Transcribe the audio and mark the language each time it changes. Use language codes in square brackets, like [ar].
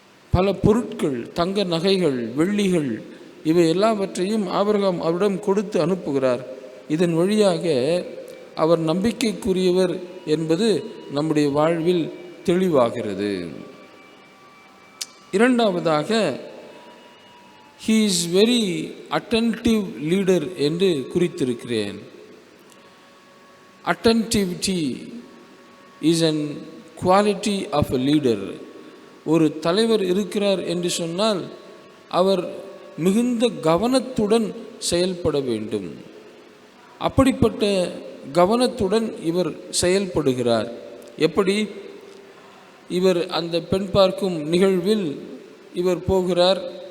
[ta] பல பொருட்கள், தங்க நகைகள், வெள்ளிகள், இவை எல்லாவற்றையும் ஆபிரகாம் அவரிடம் கொடுத்து அனுப்புகிறார். இதன் வழியாக அவர் நம்பிக்கைக்குரியவர் என்பது நம்முடைய வாழ்வில் தெளிவாகிறது. இரண்டாவதாக, [en] he is very attentive leader [ta] என்று குறித்திருக்கிறேன். [en] attentivity is an quality of a leader. [ta] ஒரு தலைவர் இருக்கிறார் என்று சொன்னால் அவர் மிகுந்த கவனத்துடன் செயல்பட வேண்டும். அப்படிப்பட்ட கவனத்துடன் இவர் செயல்படுகிறார். எப்படி? இவர் அந்த பெண் பார்க்கும் நிகழ்வில் இவர் போகிறார்.